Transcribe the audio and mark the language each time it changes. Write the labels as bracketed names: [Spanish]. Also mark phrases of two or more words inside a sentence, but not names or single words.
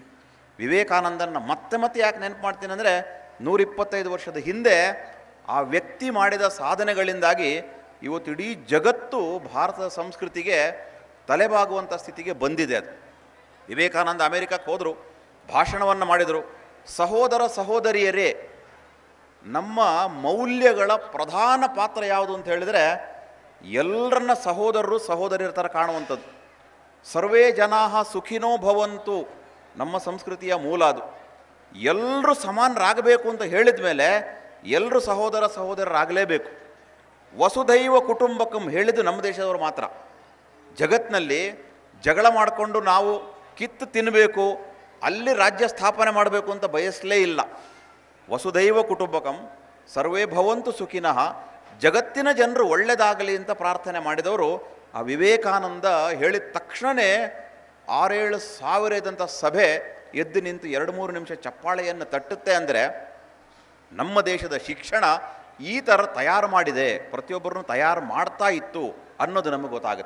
[Kannada] ವಿವೇಕಾನಂದನ ಮತ್ತೆ ಮತ್ತೆ ಯಾಕೆ ನೆನಪು ಮಾಡ್ತೀನಿ ಅಂದರೆ 125 ವರ್ಷದ ಹಿಂದೆ ಆ ವ್ಯಕ್ತಿ ಮಾಡಿದ ಸಾಧನೆಗಳಿಂದಾಗಿ ಇವತ್ತು ಇಡೀ ಜಗತ್ತು ಭಾರತದ ಸಂಸ್ಕೃತಿಗೆ ತಲೆಬಾಗುವಂಥ ಸ್ಥಿತಿಗೆ ಬಂದಿದೆ. ಅದು ವಿವೇಕಾನಂದ ಅಮೇರಿಕಕ್ಕೆ ಹೋದರು, ಭಾಷಣವನ್ನು ಮಾಡಿದರು. ಸಹೋದರ ಸಹೋದರಿಯರೇ, ನಮ್ಮ ಮೌಲ್ಯಗಳ ಪ್ರಧಾನ ಪಾತ್ರ ಯಾವುದು ಅಂತ ಹೇಳಿದರೆ ಎಲ್ಲರನ್ನ ಸಹೋದರರು ಸಹೋದರಿಯರ ಥರ ಕಾಣುವಂಥದ್ದು. [Sanskrit] ಸರ್ವೇ ಜನಾಃ ಸುಖಿನೋ ಭವಂತು [Kannada] ನಮ್ಮ ಸಂಸ್ಕೃತಿಯ ಮೂಲ ಅದು. ಎಲ್ಲರೂ ಸಮಾನರಾಗಬೇಕು ಅಂತ ಹೇಳಿದ ಮೇಲೆ ಎಲ್ಲರೂ ಸಹೋದರ ಸಹೋದರರಾಗಲೇಬೇಕು. [Sanskrit] ವಸುಧೈವ ಕುಟುಂಬಕಂ [Kannada] ಹೇಳಿದ್ದು ನಮ್ಮ ದೇಶದವರು ಮಾತ್ರ. ಜಗತ್ತಿನಲ್ಲಿ ಜಗಳ ಮಾಡಿಕೊಂಡು ನಾವು ಕಿತ್ತು ತಿನ್ನಬೇಕು, ಅಲ್ಲಿ ರಾಜ್ಯ ಸ್ಥಾಪನೆ ಮಾಡಬೇಕು ಅಂತ ಬಯಸಲೇ ಇಲ್ಲ. [Sanskrit] ವಸುಧೈವ ಕುಟುಂಬಕಂ ಸರ್ವೇ ಭವಂತು ಸುಖಿನಃ, [Kannada] ಜಗತ್ತಿನ ಜನರು ಒಳ್ಳೆಯದಾಗಲಿ ಅಂತ ಪ್ರಾರ್ಥನೆ ಮಾಡಿದವರು ಆ ವಿವೇಕಾನಂದ ಹೇಳಿದ ತಕ್ಷಣವೇ 6-7 ಸಾವಿರ ಇದ್ದಂಥ ಸಭೆ ಎದ್ದು ನಿಂತು 2-3 ನಿಮಿಷ ಚಪ್ಪಾಳೆಯನ್ನು ತಟ್ಟುತ್ತೆ. ಅಂದರೆ ನಮ್ಮ ದೇಶದ ಶಿಕ್ಷಣ ಈ ಥರ ತಯಾರು ಮಾಡಿದೆ, ಪ್ರತಿಯೊಬ್ಬರನ್ನು ತಯಾರು ಮಾಡ್ತಾ ಇತ್ತು ಅನ್ನೋದು ನಮಗೆ ಗೊತ್ತಾಗುತ್ತೆ.